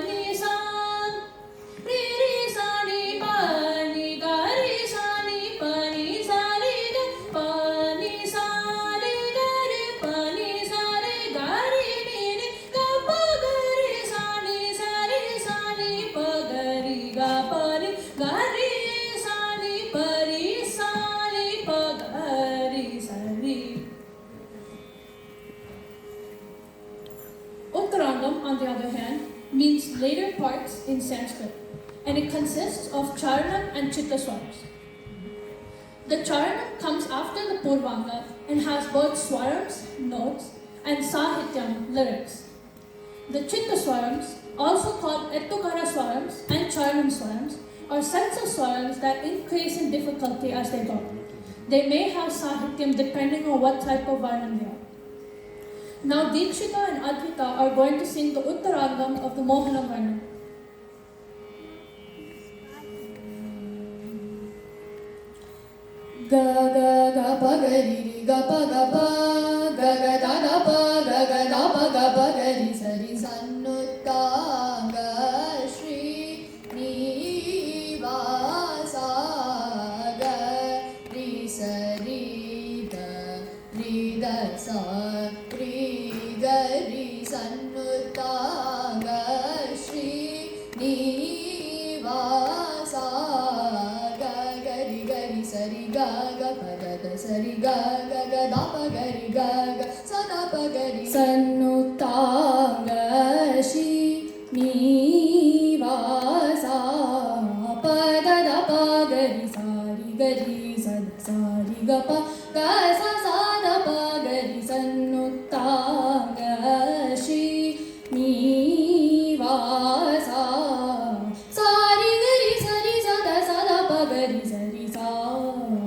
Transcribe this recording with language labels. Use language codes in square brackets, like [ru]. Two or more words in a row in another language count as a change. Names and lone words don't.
[en] ni sa ri ri sa ni pa ni ga ri sa ni pa ni sa ri ga pa ni sa ri ga ri pa ni sa ri ga ri ni ni ga pa ga ri sa ni pa ga ri ga pa ni ga ri sa ni pa ga ri sa ri. Uttarangam, on the other hand, means later parts in Sanskrit, and it consists of Charanam and Chittaswarams. The Charanam comes after the Purvanga and has both Swarams, notes, and Sahityam, lyrics. The Chittaswarams, also called Ettukara Swarams and Charanam Swarams, are sets of Swarams that increase in difficulty as they go. They may have Sahityam depending on what type of Varnam they are. Now Dikshita and Advita are going to sing the Uttarangam of the Mohana Varnam. Ga ga ga pa ga ri ri ga pa ga pa ga ga da da pa ga ga da pa ga pa ga ri sa ri sanutta ga shri ni va sa ga ri sa ri ga ri da sa ri ga ri sanutta ga shri ni va sa ga ga ri sa ri ga ga pa da da sa ri ga ga ga da pa ga ri ga ga sa da pa ga ri Sanutta ga shi ni va sa pa da da pa ga ri sa ri ga pa ga sa da pa ga ri sanutta ga shi ni va sa ri ga ri sa da pa ga ri sa